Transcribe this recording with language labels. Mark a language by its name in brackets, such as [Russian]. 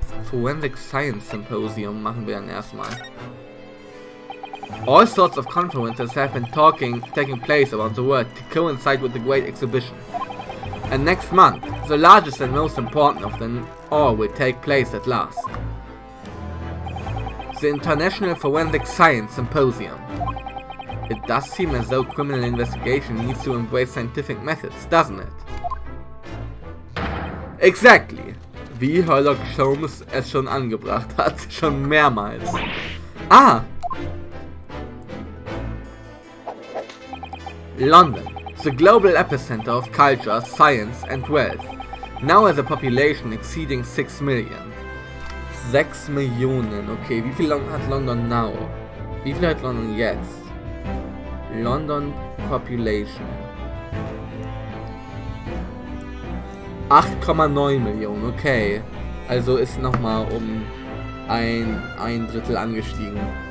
[German] Forensic Science Symposium machen wir dann erstmal. [English] All sorts of conferences have been taking place around the world to coincide with the Great Exhibition. And next month, the largest and most important of them all will take place at last. The International Forensic Science Symposium. It does seem as though criminal investigation needs to embrace scientific methods, doesn't it? Exactly. [German] Wie Sherlock Holmes es schon angebracht hat, schon mehrmals. [English] Ah! London, the global epicenter of culture, science and wealth, now has a population exceeding 6 million. [German] 6 Millionen, okay, wie viel hat London now? Wie viel hat London jetzt? London Population 8,9 Millionen, okay. Also ist nochmal um ein Drittel angestiegen.